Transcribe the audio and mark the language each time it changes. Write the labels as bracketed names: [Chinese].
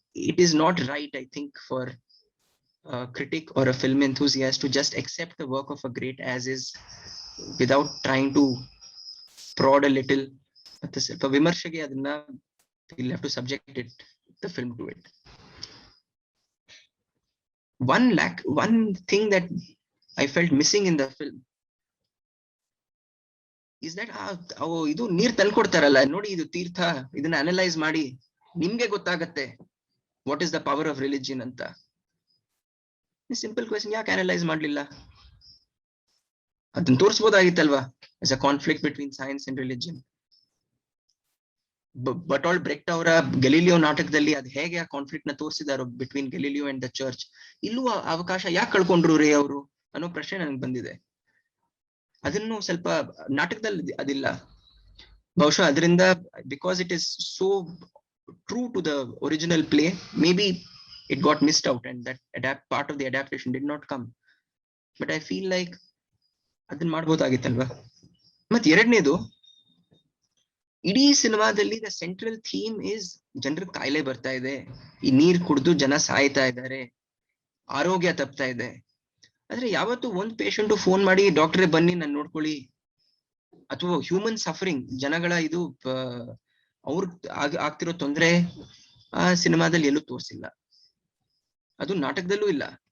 [English] It is not right, I think, for a critic or a film enthusiast to just accept the work of a great as is without trying to prod a little. For [Kannada] vimarshage adna, [English] you'll have to subject it, the film, to it. One thing that I felt missing in the film is that [Kannada] ಇದು ನೀರ್ ತಲ್ಕೊಡ್ತಾರಲ್ಲ, ನೋಡಿ ಇದು ತೀರ್ಥ, ಇದನ್ನ analyse ಮಾಡಿ ನಿಮ್ಗೆ ಗೊತ್ತಾಗತ್ತೆ [English] What is the power of religion ಅಂತ. Simple question, [Kannada] ಯಾಕೆ ಅನಲೈಸ್ ಮಾಡ್ಲಿಲ್ಲ? ಅದನ್ನ ತೋರಿಸಬಹುದಾಗಿತ್ತಲ್ವಾ [English] as a conflict between science and religion. [Kannada] ಬಟಾಲ್ಡ್ Brecht ಅವರ ಗೆಲಿಲಿಯೋ ನಾಟಕದಲ್ಲಿ ಅದು ಹೇಗೆ ಆ ಕಾನ್ಫ್ಲಿಕ್ಟ್ ನ ತೋರಿಸಿದಾರೋ [English] between Galileo and the church, [Kannada] ಇಲ್ಲೂ ಅವಕಾಶ ಯಾಕೆ ಕಳ್ಕೊಂಡ್ರು ರೇ ಅವರು ಅನ್ನೋ ಪ್ರಶ್ನೆ ನನಗೆ ಬಂದಿದೆ. ಅದನ್ನು ಸ್ವಲ್ಪ ನಾಟಕದಲ್ಲಿ ಅದಿಲ್ಲ, ಬಹುಶಃ ಅದರಿಂದ [English] Because it is so true to the original play, maybe it got missed out and that part of the adaptation did not come. But I feel like [Kannada] ಅದನ್ನ ಮಾಡಬಹುದಾಗಿತ್ತಲ್ವಾ. ಮತ್ತೆ ಎರಡನೇದು, ಇಡೀ ಸಿನಿಮಾದಲ್ಲಿ [English] the central theme is [Kannada] ಜನರ ಕಾಯಿಲೆ ಬರ್ತಾ ಇದೆ, ಈ ನೀರ್ ಕುಡಿದು ಜನ ಸಾಯ್ತಾ ಇದ್ದಾರೆ, ಆರೋಗ್ಯ ತಪ್ತಾ ಇದೆ. ಆದ್ರೆ ಯಾವತ್ತು ಒಂದ್ ಪೇಷಂಟ್ ಫೋನ್ ಮಾಡಿ ಡಾಕ್ಟ್ರೇ ಬನ್ನಿ ನಾನು ನೋಡ್ಕೊಳ್ಳಿ, ಅಥವಾ [English] human suffering [Kannada] ಜನಗಳ ಇದು ಅವ್ರ ಆಗ್ತಿರೋ ತೊಂದರೆ ಆ ಸಿನಿಮಾದಲ್ಲಿ ಎಲ್ಲೂ ತೋರಿಸಿಲ್ಲ, ಅದು ನಾಟಕದಲ್ಲೂ ಇಲ್ಲ.